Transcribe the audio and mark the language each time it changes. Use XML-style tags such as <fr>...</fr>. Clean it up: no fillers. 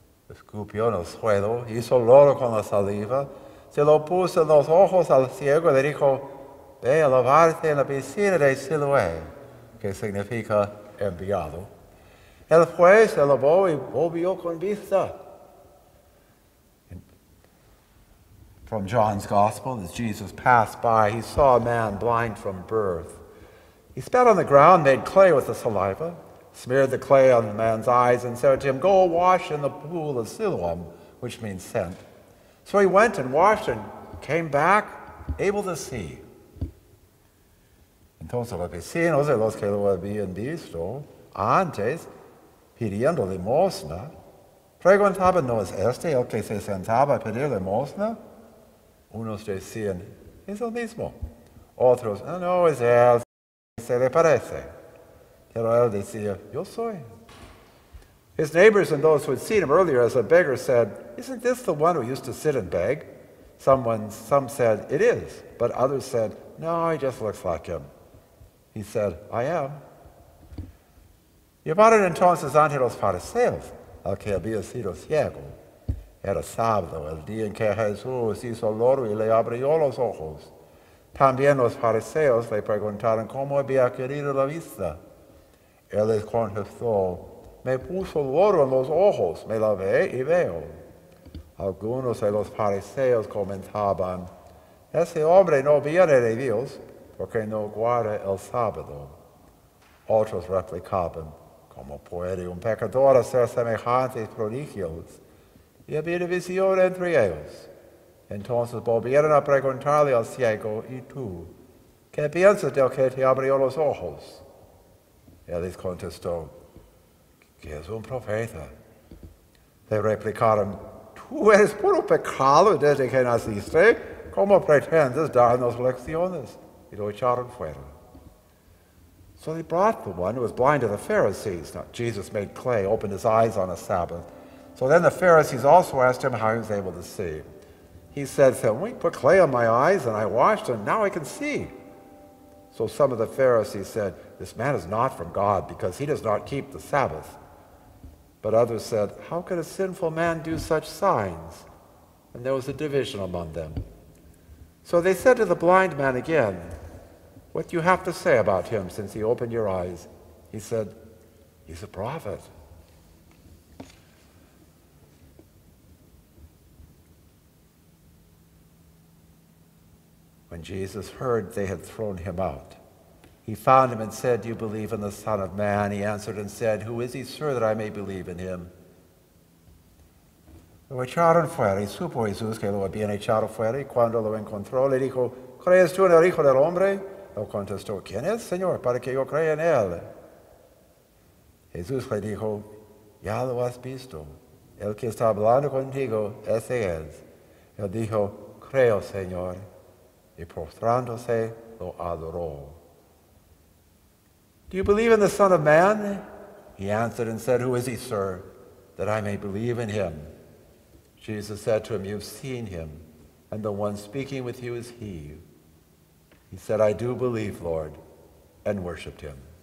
<es>Escupió en el suelo, hizo lodo con la saliva, se lo puso en los ojos al ciego y le dijo: ve a lavarte en la piscina de Siloé, que significa enviado. Él fue, se lavó y volvió con vista.</es> <en>From John's Gospel, as Jesus passed by, he saw a man blind from birth. He spat on the ground, made clay with the saliva, smeared the clay on the man's eyes, and said to him, go wash in the pool of Siloam, which means sent. So he went and washed and came back able to see.</en> <es>Entonces los vecinos de los que lo habían visto antes, pidiendo limosna, preguntaban, ¿no es este el que se sentaba a pedir limosna? Unos decían, es el mismo. Otros, no es él, se le parece. Pero él decía, yo soy.</es> <en>His neighbors and those who had seen him earlier as a beggar said, isn't this the one who used to sit and beg? Some said, it is. But others said, no, he just looks like him. He said, I am.</en> <es>Llevaron entonces ante los fariseos al que había sido ciego. Era sábado, el día en que Jesús hizo lodo y le abrió los ojos. También los fariseos le preguntaron cómo había adquirido la vista. Él les contestó, me puso lodo en los ojos, me lavé y veo. Algunos de los fariseos comentaban, ese hombre no viene de Dios porque no guarda el sábado. Otros replicaban, ¿cómo puede un pecador hacer semejantes prodigios? Y había división entre ellos. Entonces volvieron a preguntarle al ciego, ¿y tú? ¿Qué piensas del que te abrió los ojos? Él les contestó, que es un profeta. Le replicaron, tú eres puro pecado desde que naciste. ¿Cómo pretendes darnos lecciones? Y lo echaron fuera.</es> <en>So they brought the one who was blind to the Pharisees. Now, Jesus made clay, opened his eyes on a Sabbath. So then the Pharisees also asked him how he was able to see. He said to them, we put clay on my eyes, and I washed, and now I can see. So some of the Pharisees said, this man is not from God, because he does not keep the Sabbath. But others said, how can a sinful man do such signs? And there was a division among them. So they said to the blind man again, what do you have to say about him since he opened your eyes? He said, he's a prophet. When Jesus heard they had thrown him out, he found him and said, do you believe in the Son of Man? He answered and said, who is he, sir, that I may believe in him?</en> <es>Lo echaron fuera, y supo Jesús que lo habían echado fuera, y cuando lo encontró le dijo, ¿crees tú en el Hijo del Hombre? Lo contestó, ¿quién es, Señor, para que yo crea en él? Jesús le dijo, ya lo has visto, el que está hablando contigo, ese es. Él dijo, creo, Señor, y postrándose lo adoró.</es> <en>Do you believe in the Son of Man? He answered and said, Who is he, sir, that I may believe in him? Jesus said to him, You have seen him, and the one speaking with you is he. He said, I do believe, Lord, and worshipped him.</en>